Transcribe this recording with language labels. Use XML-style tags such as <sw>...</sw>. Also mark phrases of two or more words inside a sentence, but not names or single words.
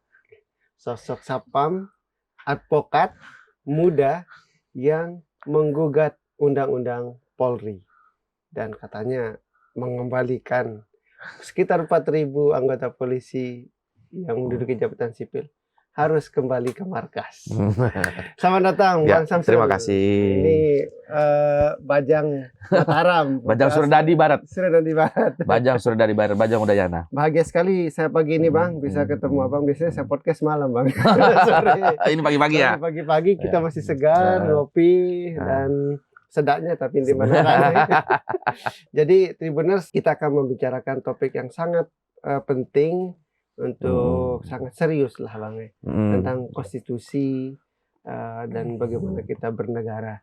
<id>Sosok Satpam, advokat muda yang menggugat Undang-Undang Polri. Dan katanya mengembalikan sekitar 4.000 anggota polisi yang menduduki jabatan sipil harus kembali ke markas. Selamat datang, Ya, Bang Samsul. terima kasih. Ini Bajang Mataram. Bajang Suradadi Barat. Suradadi Barat. Bajang Suradadi Barat, Bajang Udayana. Bahagia sekali saya pagi ini, Bang, bisa ketemu Abang. Biasanya saya podcast malam, Bang. Sore. Ini pagi-pagi ya? Pagi-pagi kita masih segar, ngopi, dan sedaknya tapi di mana kan. Jadi, Tribuners, kita akan membicarakan topik yang sangat penting untuk sangat serius lah, Bang, tentang konstitusi dan bagaimana kita bernegara.</id>